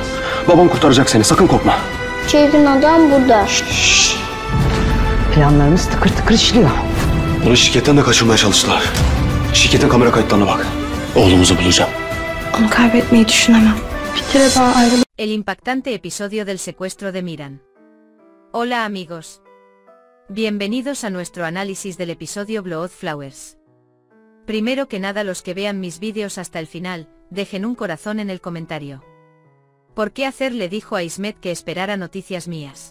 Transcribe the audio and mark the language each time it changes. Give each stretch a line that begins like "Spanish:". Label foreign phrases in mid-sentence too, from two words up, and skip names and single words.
Turkish: Babam kurtaracak seni, sakın korkma. Çirkin adam burada. Planlarımız tıkır tıkır işliyor. Bunu şirketten de kaçırmaya çalıştılar. Şirketin kamera kayıtlarına bak. Oğlumuzu bulacağım. Onu kaybetmeyi düşünemem. Bir kere daha ayrılıp...
Spanish: El impactante episodio del secuestro de Miran. Hola amigos. Bienvenidos a nuestro análisis del episodio Blood Flowers. Primero que nada, los que vean mis vídeos hasta el final, dejen un corazón en el comentario. ¿Por qué Acer le dijo a Ismet que esperara noticias mías?